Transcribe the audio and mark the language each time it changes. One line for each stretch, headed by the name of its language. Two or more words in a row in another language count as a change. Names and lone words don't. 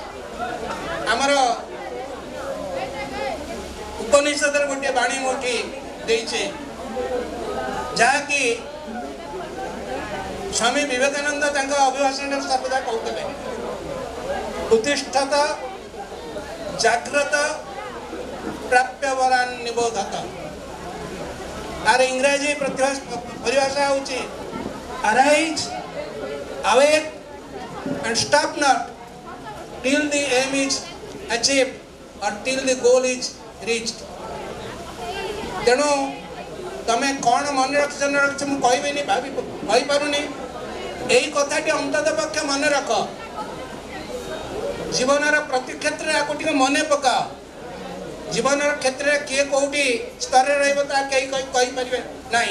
Odia: ଆମର ଉପନିଷଦର ଗୋଟିଏ ବାଣୀ ମୁଁ ଏଠି ଦେଇଛି, ଯାହାକି ସ୍ୱାମୀ ବିବେକାନନ୍ଦ ତାଙ୍କ ଅଭିଭାଷଣରେ ସର୍ବଦା କହୁଥିଲେ,
Sanskrit: ଉତ୍ତିଷ୍ଠତ ଜାଗ୍ରତ ପ୍ରାପ୍ୟ ବରାନ୍ ନିବୋଧତ।
Odia: ତାର ଇଂରାଜୀ ପରିଭାଷା ହେଉଛି
English: arise, awake and stop not till the aim is achieved or till the goal is reached।
Odia: ତେଣୁ ତମେ କ'ଣ ମନେ ରଖିଛ ନ ରଖିଛ ମୁଁ କହିବିନି, କହିପାରୁନି। ଏଇ କଥାଟି ଅନ୍ତତଃ ପକ୍ଷେ ମନେ ରଖ, ଜୀବନର ପ୍ରତି କ୍ଷେତ୍ରରେ ଆକୁ ଟିକେ ମନେ ପକାଅ। ଜୀବନର କ୍ଷେତ୍ରରେ କିଏ କୋଉଠି ସ୍ତରରେ ରହିବ ତାହା କେହି କହିପାରିବେ ନାହିଁ।